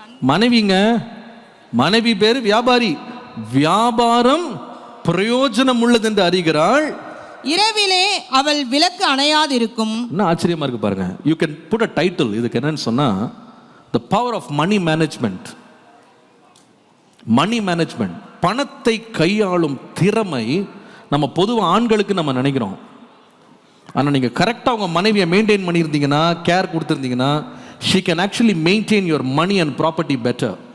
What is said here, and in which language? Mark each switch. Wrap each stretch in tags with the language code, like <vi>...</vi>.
<ta>மனைவிங்க. மனைவி பேரு வியாபாரி. வியாபாரம் பிரயோஜனம் உள்ளது என்று அறிகிறாள். இரவிலே அவள் விளக்கு அணையாது இருக்கும். என்ன ஆச்சரியமா இருக்கு பாருங்க.</ta> <en>you can put a title</en> <ta>இதுக்கு. என்னன்னு சொன்னா</ta> <en>the power of money management.</en> <ta>Money management, பணத்தை கையாளும் திறமை நம்ம பொதுவாக ஆண்களுக்கு நம்ம நினைக்கிறோம். ஆனால் நீங்கள் கரெக்டாக உங்கள் மனைவியை மெயின்டைன் பண்ணியிருந்தீங்கன்னா, care கொடுத்துருந்தீங்கன்னா,</ta> <en>she can actually maintain your money and property better.</en>